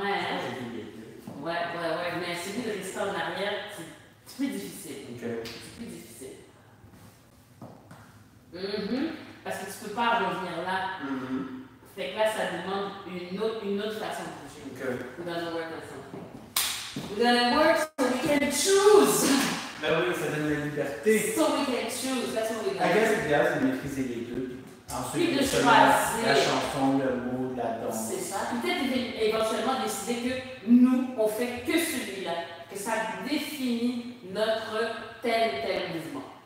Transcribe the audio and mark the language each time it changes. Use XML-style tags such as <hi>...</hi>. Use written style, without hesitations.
<fr>Ouais. Je pense que j'ai vu les deux. Ouais, mais celui de rester en arrière, c'est plus difficile. Ok. C'est plus difficile. Parce que tu peux pas revenir là. Fait que là, ça demande une autre façon de bouger. Okay.</fr> <en>We're gonna work on something. We're gonna work so we can choose.</en> <fr>Ben oui, ça donne la liberté.</fr> <en>So we can choose. That's what we got. guess</en> <fr>l'idéal, c'est de maîtriser les deux. Ensuite, Puis de seulement choisir. la chanson, le mot, la danse. C'est ça. Peut-être éventuellement décider que nous, on fait que celui-là. Que ça définit notre tel mouvement.</fr>